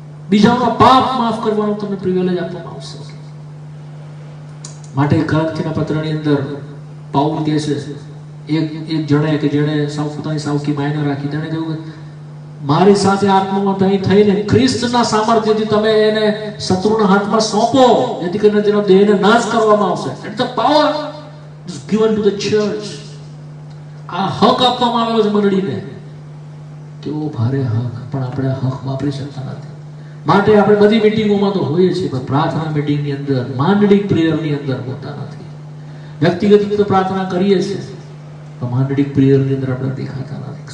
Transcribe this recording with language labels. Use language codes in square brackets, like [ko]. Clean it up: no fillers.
[gu] બીજાઓના પાપ માફ કરવાનો તમને પ્રિવિલેજ આપવામાં આવશે. માટે ગલાતીના પત્રની અંદર પાઉલ કહે છે, એક જણે કે જેણે પોતાની સાવકી માયને રાખી, તેણે કહ્યું કે મારી સાથે આત્મામાં થઈને ખ્રિસ્તના સામર્થ્યથી તમે એને શત્રુના હાથમાં સોંપો, જેથી કરીને તેનો દેહને નાશ કરવામાં આવશે. [en] It's the power given to the church. [gu] આ હક આપવામાં આવ્યો છે મંડળીને. કેવો ભારે હક, પણ આપણે હક વાપરી શકતા નથી. માટે આપણે બધી મીટિંગોમાં તો હોઈએ છીએ, પણ પ્રાર્થના મીટિંગની અંદર, માંડળી પ્રેયરની અંદર હોતા નથી. વ્યક્તિગત રીતે પ્રાર્થના કરીએ છીએ, પણ માંડળી પ્રેયરની અંદર આપણે દેખાતા નથી.